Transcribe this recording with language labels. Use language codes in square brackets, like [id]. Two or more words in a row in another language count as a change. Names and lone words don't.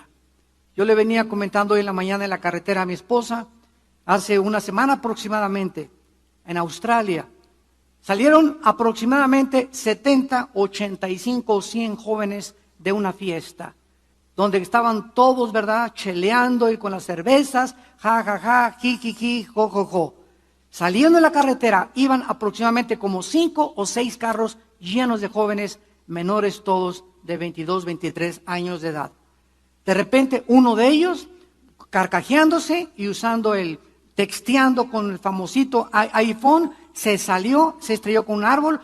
[es] Yo le venía comentando hoy en la mañana en la carretera a mi esposa, hace una semana aproximadamente, en Australia, salieron aproximadamente 70, 85 o 100 jóvenes de una fiesta, donde estaban todos, ¿verdad?, cheleando y con las cervezas, ja, ja, ja, ji, ji, ji, jo, jo, jo. Saliendo en la carretera, iban aproximadamente como 5 o 6 carros llenos de jóvenes, menores todos, de 22, 23 años de edad. De repente, uno de ellos, carcajeándose y texteando con el famosito iPhone, se salió, se estrelló con un árbol.